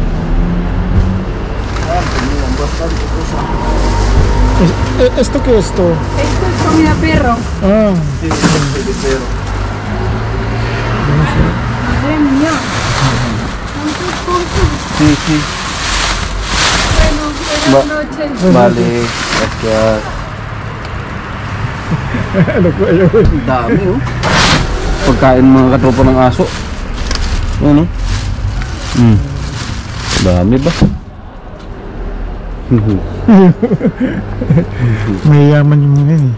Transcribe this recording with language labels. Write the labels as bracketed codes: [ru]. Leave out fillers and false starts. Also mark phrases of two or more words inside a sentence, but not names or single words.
[es] ¿Esto qué es esto? Esto es comida perro. Ah, Sí, de perro. Madre mía. Tantas cosas. Sí, sí. Bueno, buenas noches. Vale, gracias. [tl] ano ko yun? Ang dami oh. Pagkain mga katropa ng aso. Ano? Dami ba? Mayayaman yung mga yun eh.